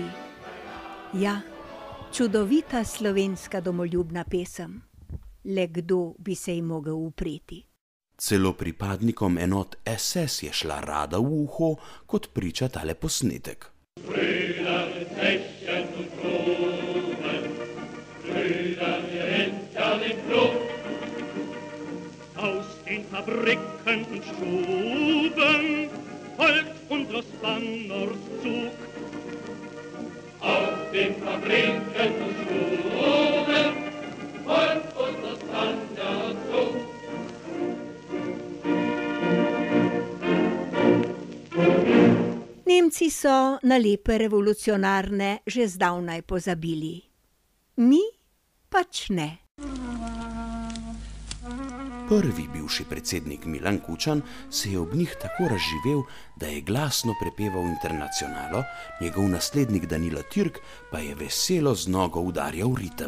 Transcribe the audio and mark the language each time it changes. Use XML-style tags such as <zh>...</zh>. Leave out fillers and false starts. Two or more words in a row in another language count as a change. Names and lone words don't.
<sl>Ja, čudovita slovenska domoljubna pesem. Le kdo bi se ji mogel upreti? Celo pripadnikom enot SS je šla rada v uho, kot priča tale posnetek.</sl> <de>Aus den Fabriken und Stuben folgt unseres Banners Zug. Auf den Fabriken und Stuben folgt unseres Banners Zug.</de> <sl>Nemci so na lepe revolucionarne že zdavnaj pozabili. Mi pač ne. Prvi bivši predsednik Milan Kučan se je ob njih tako razživel, da je glasno prepeval Internacionalo, njegov naslednik Danilo Türk pa je veselo z nogo udarjal ritem.</sl>